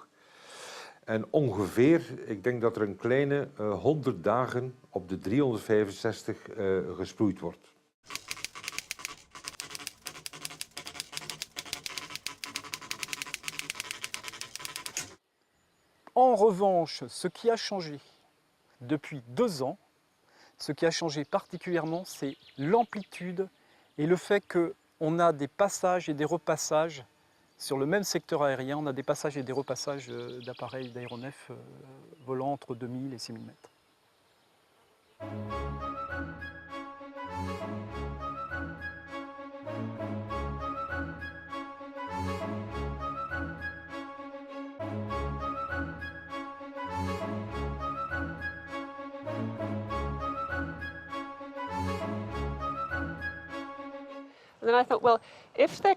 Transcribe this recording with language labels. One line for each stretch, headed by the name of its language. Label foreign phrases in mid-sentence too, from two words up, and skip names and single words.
Dutch: En ongeveer, ik denk dat er een kleine 100 dagen op de 365 gesproeid wordt.
French: En revanche, ce qui a changé depuis 2 ans, ce qui a changé particulièrement, c'est l'amplitude et le fait qu'on a des passages et des repassages sur le même secteur aérien. On a des passages et des repassages d'appareils d'aéronefs volant entre 2000 et 6000 mètres.
English: And then I thought, well, if they're